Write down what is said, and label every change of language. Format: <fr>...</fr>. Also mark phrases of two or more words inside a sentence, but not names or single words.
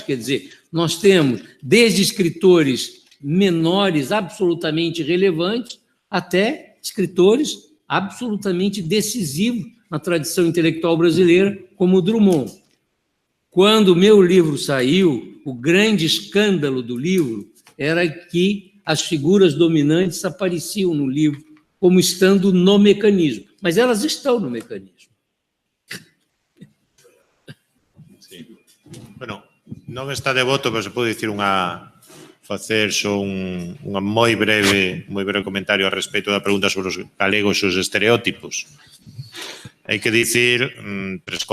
<pt>Quer dizer, nós temos desde escritores menores absolutamente relevantes até escritores absolutamente decisivos na tradição intelectual brasileira, como o Drummond. Quando o meu livro saiu, o grande escândalo do livro era que as figuras dominantes apareciam no livro como estando no mecanismo, mas elas estão no mecanismo.</pt> <gl>Sí. Bueno, non está de voto, pero se pode dicir facer só un moi breve comentario a respecto da pregunta sobre os galegos e os estereótipos. Hai que dicir 3 cousas.</gl>